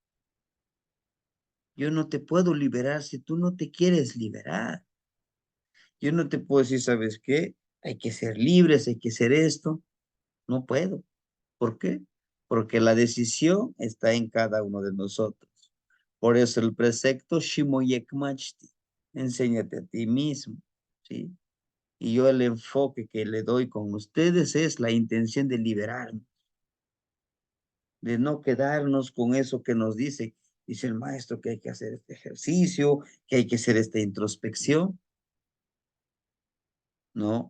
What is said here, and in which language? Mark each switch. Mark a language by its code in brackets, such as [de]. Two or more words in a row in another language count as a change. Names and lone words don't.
[es] Yo no te puedo liberar si tú no te quieres liberar. Yo no te puedo decir, ¿sabes qué? Hay que ser libres, hay que ser esto. No puedo. ¿Por qué? Porque la decisión está en cada uno de nosotros. Por eso el precepto Shimoyek Machti, enséñate a ti mismo, ¿sí? Y yo el enfoque que le doy con ustedes es la intención de liberarnos, de no quedarnos con eso que nos dice el maestro que hay que hacer este ejercicio, que hay que hacer esta introspección, ¿no?